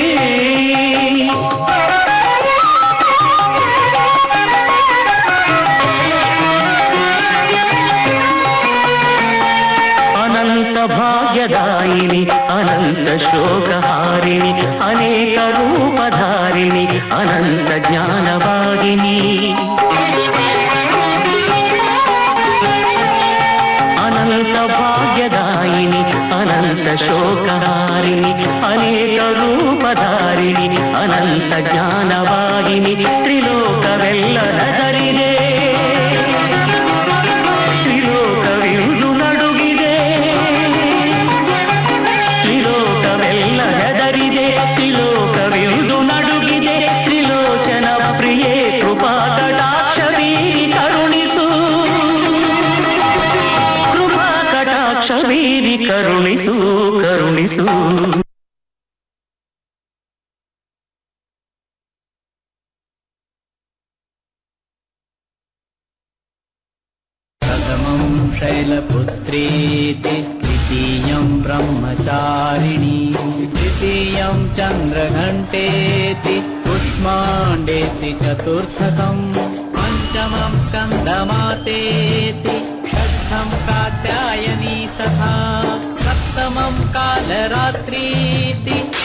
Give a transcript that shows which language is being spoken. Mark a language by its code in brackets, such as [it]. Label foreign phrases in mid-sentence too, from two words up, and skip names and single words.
[kn] ಅನಂತ ಭಾಗ್ಯದಾಯಿನಿ ಅನಂತ ಶೋಕಹಾರಿಣಿ ಅನೇಕ ರೂಪಧಾರಿಣಿ ಅನಂತ ಜ್ಞಾನವಾಹಿನಿ ಅನಂತ ಭಾಗ್ಯದಾಯಿನಿ ಅನಂತ ಶೋಕಹಾರಿಣಿ ಅನೇಕ ರೂಪಧಾರಿಣಿ ಅನಂತ ಜ್ಞಾನವಾಹಿನಿ ತ್ರಿಲೋಕವೆಲ್ಲ ನಗರಿದೆ ತ್ರಿಲೋಕವಿಂದು ನಡುಗಿದೆ ತ್ರಿಲೋಕವೆಲ್ಲ ಹೆದರಿದೆ ತ್ರಿಲೋಕವಿಂದು ನಡುಗಿದೆ ತ್ರಿಲೋಚನ ಪ್ರಿಯೇ ಕೃಪಾ ಕಟಾಕ್ಷ ಬೀರಿ ಕರುಣಿಸು ಕೃಪಾ ಕಟಾಕ್ಷ ಬೀರಿ ಕರುಣಿಸು ಕರುಣಿಸು [sa] प्रथमं शैलपुत्रेति द्वितीयं ब्रह्मचारिणी तृतीयं चन्द्रघण्टेति कुष्माण्डेति चतुर्थकम् पञ्चमं स्कन्दमातेति षष्ठं कात्यायनी तथा सप्तमं कालरात्रीति